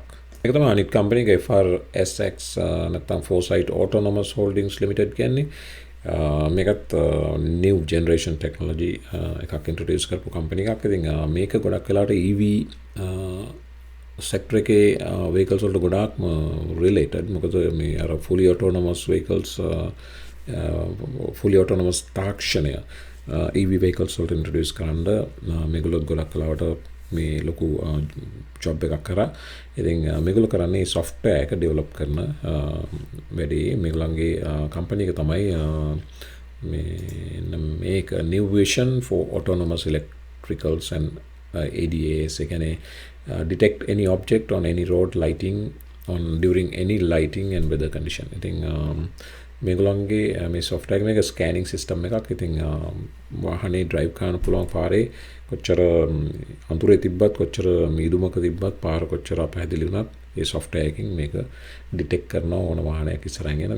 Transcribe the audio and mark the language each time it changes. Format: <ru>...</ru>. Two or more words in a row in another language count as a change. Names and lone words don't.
<si>ඒක තමයි අනිත් කම්පැනි එක FRSX නැත්නම් Foresight Autonomous Holdings Limited කියන්නේ. මේකත්</si> <en>new generation technology</en> <si>එකක් introduce කරපු කම්පැනි එකක්. ඉතින් මේක ගොඩක් වෙලාවට</si> <en>EV sector</en> <si>එකේ vehicles වලට ගොඩාක්ම related. මොකද මේ අර</si> <en>fully autonomous vehicles fully autonomous</en> <si>තාක්ෂණය</si> <en>EV vehicles</en> <si>වලට introduce කරන්න මේගොල්ලෝ ගොඩක් වෙලාවට මේ ලොකු ජොබ් එකක් කරා. ඉතින් මේගොල්ලෝ කරන්නේ software එක develop කරන වැඩේ. මේගොල්ලන්ගේ company එක තමයි මේක</si> <en>new vision for autonomous electricals and ADAS. ඒ කියන්නේ detect any object on any road lighting during any lighting and weather condition.</en> <si>ඉතින් මේගොල්ලන්ගේ මේ software එක</si> <en>scanning system</en> <si>එකක්. ඉතින් වාහනේ drive කරන්න පුළුවන් පාරේ කොච්චර අඳුරේ තිබ්බත් කොච්චර මීදුමක තිබ්බත් පාර කොච්චර අපහැදිලි වුණත් ඒ software එකකින් මේක detect කරනවා ඕන වාහනයක් ඉස්සරහින් එන.</si>